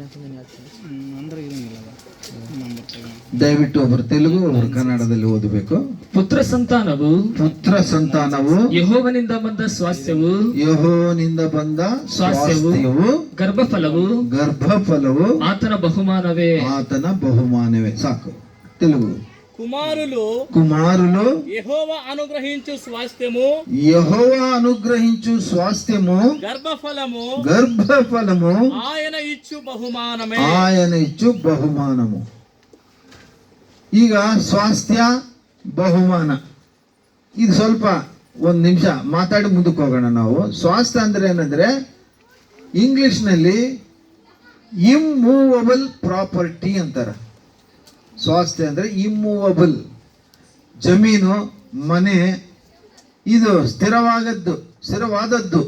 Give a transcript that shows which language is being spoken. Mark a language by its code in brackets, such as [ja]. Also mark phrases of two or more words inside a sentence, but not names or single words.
[kn] ದಯವಿಟ್ಟು ಒಬ್ಬರು ತೆಲುಗು, ಒಬ್ಬರು ಕನ್ನಡದಲ್ಲಿ ಓದಬೇಕು. ಪುತ್ರ ಸಂತಾನವು ಯೆಹೋವನಿಂದ ಬಂದ ಸ್ವಾಸ್ಥ್ಯವು, ಗರ್ಭಫಲವು ಆತನ ಬಹುಮಾನವೇ. ಸಾಕು. ತೆಲುಗು. [te] కుమారులు యెహోవా అనుగ్రహించు స్వాస్థ్యము గర్భఫలము ఆయన ఇచ్చు బహుమానము. [kn] ಈಗ ಸ್ವಾಸ್ಥ್ಯ, ಬಹುಮಾನ, ಇದು ಸ್ವಲ್ಪ ಒಂದು ನಿಮಿಷ ಮಾತಾಡಿ ಮುಂದಕ್ಕೆ ಹೋಗೋಣ. ನಾವು ಸ್ವಾಸ್ಥ್ಯ ಅಂದ್ರೆ ಏನಂದ್ರೆ, ಇಂಗ್ಲಿಷ್ನಲ್ಲಿ [en] immovable property [kn] ಅಂತಾರೆ. ಸ್ವಾಸ್ಥ್ಯ ಅಂದ್ರೆ ಇಮ್ಮೂವಬಲ್, ಜಮೀನು, ಮನೆ, ಇದು ಸ್ಥಿರವಾದದ್ದು.